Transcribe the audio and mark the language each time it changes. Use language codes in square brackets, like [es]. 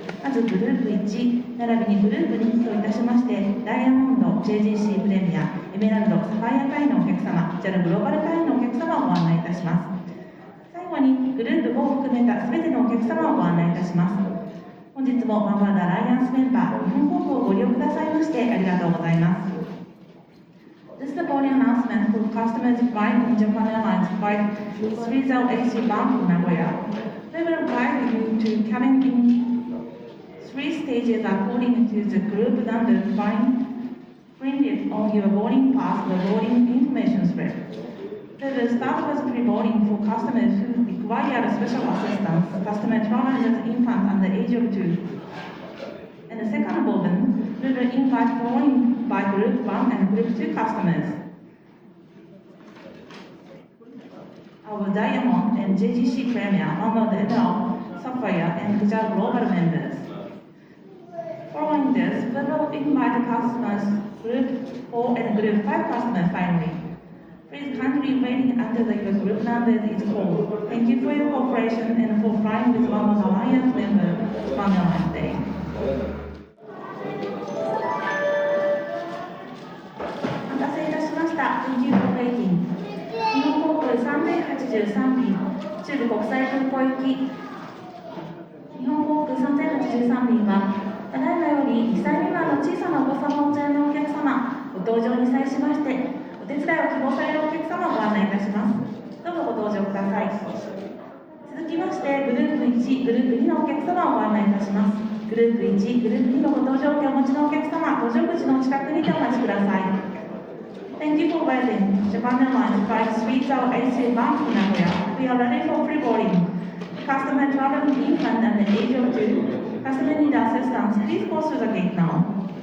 [ja] まずグループ1、並びにグループ2といたしまして、ダイヤモンド、JGC プレミア、エメラルド、サファイア会員のお客様、JAL グローバル会員のお客様をご案内いたします。最後にグループ5を含めたすべてのお客様をご案内いたします。本日もワンワールドアライアンスメンバー、日本航空をご利用くださいましてありがとうございます。 [en] This is the boarding announcement for customers flying in Japan Airlines Flight 3083 bound to Nagoya. We will guide you to cabin in 3 stages according to the group number printed on your boarding pass or boarding information slip. We will start with pre-boarding for customers who require special assistance, customer travelers as infant under the age of 2. And the second boarding, we will invite boarding by Group 1 and Group 2 customers. Our Diamond and JGC Premier, Emerald, Sapphire, and JAL Global members. Following this, we will invite customers Group 4 and Group 5 customers finally. Please kindly wait until your group number is called. Thank you for your cooperation and for flying with one of the Alliance members on Airlines Day. [ja] お待たせいたしました。 [en] Thank you for waiting. [ja] 日本航空3083便、中部国際空港行き。日本航空3083便は、ただいまより2歳未満の小さなお子様をお連れのお客様、ご搭乗に際しまして、お手伝いを希望されるお客様をご案内いたします。どうぞご搭乗ください。続きまして、グループ1、グループ2のお客様をご案内いたします。グループ1、グループ2のご搭乗券をお持ちのお客様、搭乗口の近くにてお待ちください。 [en] Thank you for waiting. Japan Airlines Flight 3083 bound to Nagoya. We are ready for pre-boarding. Customer traveling infant and the age of 2. Customer need assistance. Please go through the gate now.